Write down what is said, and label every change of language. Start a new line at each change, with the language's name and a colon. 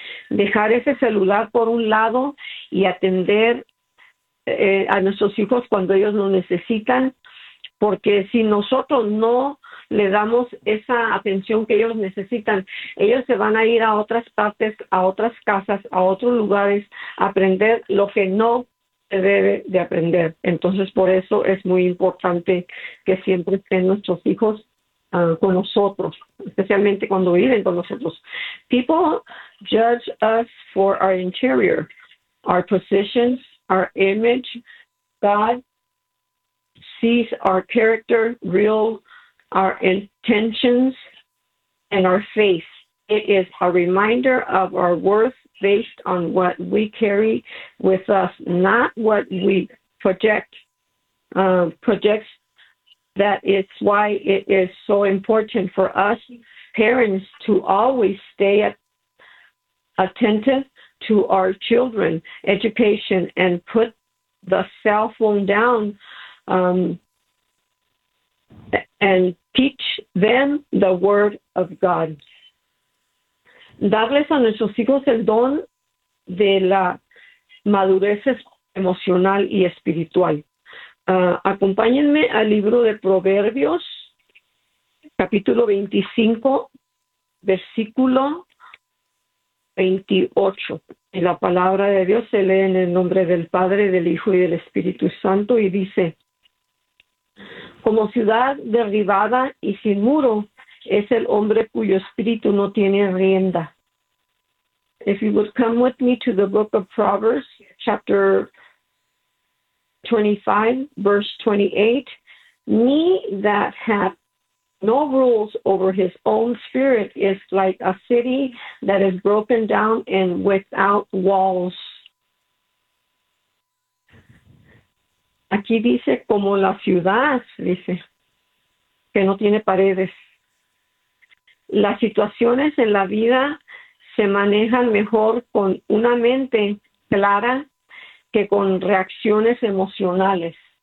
Spanish: Dejar ese celular por un lado y atender a nuestros hijos cuando ellos lo necesitan, porque si nosotros no le damos esa atención que ellos necesitan, ellos se van a ir a otras partes, a otras casas, a otros lugares, a aprender lo que no se debe de aprender. Entonces, por eso es muy importante que siempre estén nuestros hijos con nosotros, especialmente cuando viven con nosotros.
English: People judge us for our interior, our positions, our image. God sees our character, real, our intentions, and our faith. It is a reminder of our worth based on what we carry with us, not what we project. Projects. That is why it is so important for us parents to always stay attentive to our children, education, and put the cell phone down and teach them the word of God.
Spanish: Darles a nuestros hijos el don de la madurez emocional y espiritual. Acompáñenme al libro de Proverbios, capítulo 25, versículo 28. Y la palabra de Dios se lee en el nombre del Padre, del Hijo y del Espíritu Santo y dice: como ciudad derribada y sin muro es el hombre cuyo espíritu no tiene rienda.
English: If you would come with me to the book of Proverbs, chapter 25, verse 28. Me that hath no rules over his own spirit is like a city that is broken down and without walls.
Spanish: Aquí dice como la ciudad, dice, que no tiene paredes. Las situaciones en la vida se manejan mejor con una mente clara que con reacciones emocionales.